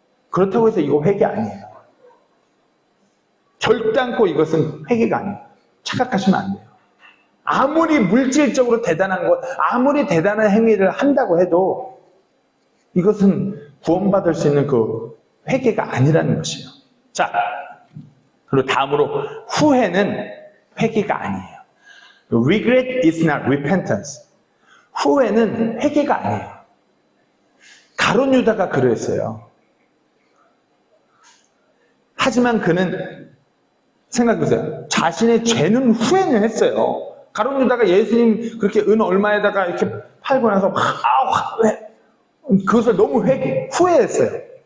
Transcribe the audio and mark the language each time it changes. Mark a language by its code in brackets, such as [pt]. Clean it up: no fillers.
[ko] 그렇다고 해서 이거 회개 아니에요. 결단코 이것은 회개가 아니에요. 착각하시면 안 돼요. 아무리 물질적으로 대단한 것, 아무리 대단한 행위를 한다고 해도 이것은 구원받을 수 있는 그 회개가 아니라는 것이에요. 자, 그리고 다음으로 후회는 회개가 아니에요. [en] Regret is not repentance. [ko] 후회는 회개가 아니에요. 가룟 유다가 그랬어요. 하지만 그는 생각해보세요. 자신의 죄는 후회는 했어요. 가룟 유다가 예수님 그렇게 은 얼마에다가 이렇게 팔고 나서 왜 그것을 너무 후회했어요.